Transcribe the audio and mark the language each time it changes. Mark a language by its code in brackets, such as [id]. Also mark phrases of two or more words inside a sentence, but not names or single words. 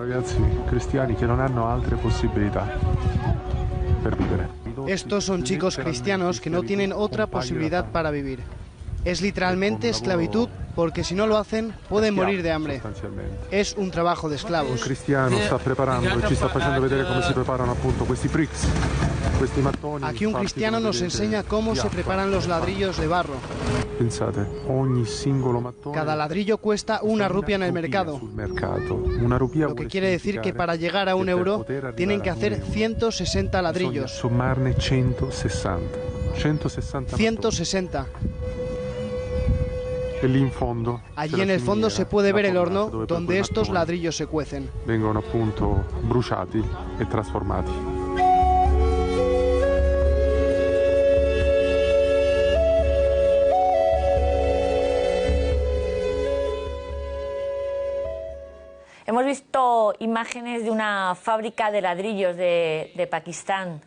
[es] Estos son chicos cristianos que no tienen otra posibilidad para vivir. Es literalmente esclavitud porque si no lo hacen pueden morir de hambre. Es un trabajo de esclavos. Un cristiano está preparando y [it] ci está facendo vedere come si preparano appunto questi bricks. [es] Aquí un cristiano nos enseña cómo se preparan los ladrillos de barro. Cada ladrillo cuesta una rupia en el mercado. Lo que quiere decir que para llegar a €1 tienen que hacer 160 ladrillos. 160. Allí en el fondo se puede ver el horno donde estos ladrillos se cuecen. [it] Vengono appunto bruciati e trasformati. [es] Hemos visto imágenes de una fábrica de ladrillos de Pakistán.